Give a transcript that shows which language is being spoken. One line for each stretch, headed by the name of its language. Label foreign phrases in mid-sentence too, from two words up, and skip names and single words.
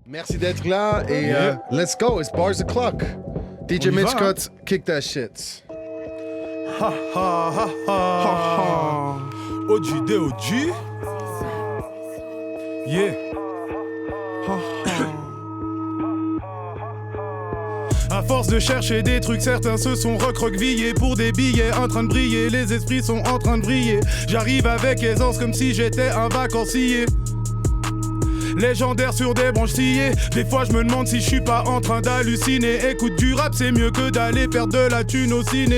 French: Merci d'être là et
English: let's go, it's bars o'clock. DJ Mitch Cuts, kick that shit. Ha ha ha ha ha.
French: OG de OG. Yeah. Ha ha. À force de chercher des trucs, certains se sont recroquevillés pour des billets en train de briller. Les esprits sont en train de briller. J'arrive avec aisance comme si j'étais un vacancier. Légendaire sur des branches sciées. Des fois je me demande si je suis pas en train d'halluciner. Écoute, du rap c'est mieux que d'aller perdre de la thune au ciné.